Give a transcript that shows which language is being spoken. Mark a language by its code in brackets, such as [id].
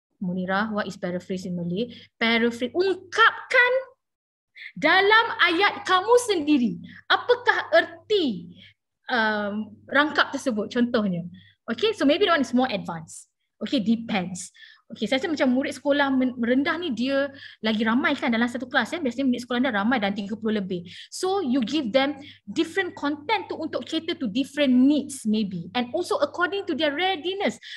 [en] Munirah, what is paraphrase in Malay? [ms] Paraphrase, ungkapkan dalam ayat kamu sendiri apakah erti rangkap tersebut contohnya. Okay, [en] so maybe the one is more advanced. [ms] Okay, depends. Okay, saya rasa macam murid sekolah merendah ni dia lagi ramai kan dalam satu kelas ya. Biasanya murid sekolah dah ramai dan 30 lebih. [en] So you give them different content tu untuk cater to different needs maybe, and also according to their readiness.